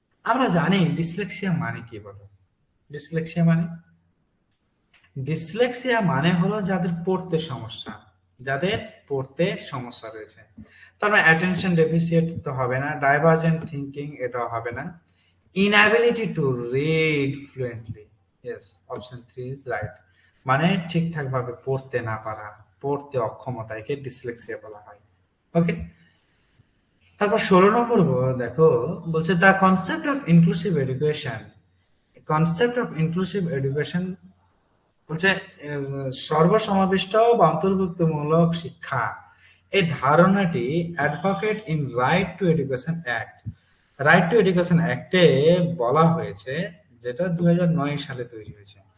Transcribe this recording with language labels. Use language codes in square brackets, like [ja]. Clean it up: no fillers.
[bn] আমরা জানি ডিসলেক্সিয়া মানে কি, বলো? ডিসলেক্সিয়া মানে, ডিসলেক্সিয়া মানে হলো যাদের পড়তে সমস্যা, যাদের পড়তে সমস্যা রয়েছে। তার মানে অ্যাটেনশন ডেফিসিয়েট তো হবে না, ডাইভার্জেন্ট থিঙ্কিং এটাও হবে না, [en] inability to read fluently. Yes, option 3 is right. [bn] মানে ঠিকঠাক ভাবে পড়তে না পারা, পড়তে অক্ষমতা, একে ডিসলেক্সিয়া বলা হয়। ওকে, তারপর 16 নম্বর দেখো, বলছে [en] The concept of inclusive education. Concept of inclusive education [bn] বলছে সর্বসমাবিষ্ট বা অন্তর্ভুক্তমূলক শিক্ষা, এই ধারণাটি [en] advocate in right to education act, [bn] right two education অ্যাক্টে বলা হয়েছে, যেটা 2009 সালে তৈরি হয়েছে।